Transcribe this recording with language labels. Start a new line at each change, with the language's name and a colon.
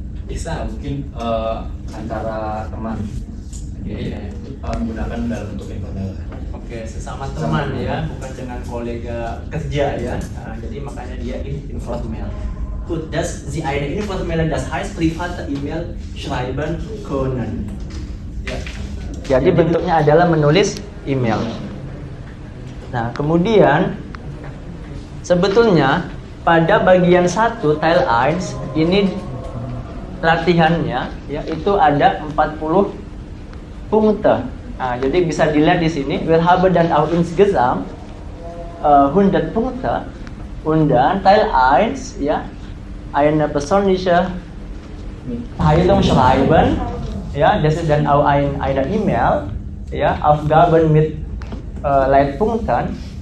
Indonesian: Bisa mungkin antara teman. Jadi menggunakan dalam bentuk informal. Oke, sesama teman ya, bukan dengan kolega kerja ya. Nah, jadi makanya dia informal.
German: Gut, das Sie eine informelle, das heißt private E-Mail schreiben können.
Indonesian: Ya. Jadi bentuknya adalah menulis email. Nah, kemudian sebetulnya pada bagian 1 Teil 1 ini latihannya ya itu ada 40 Punkte. Nah, jadi bisa dilihat di sini.
German: Wir haben dann auch insgesamt 100 Punkte. Und dann Teil 1 ya eine persönliche Mitteilung schreiben. Ja, das ist dann auch eine E-Mail. Ja, Aufgaben mit Leitpunkten.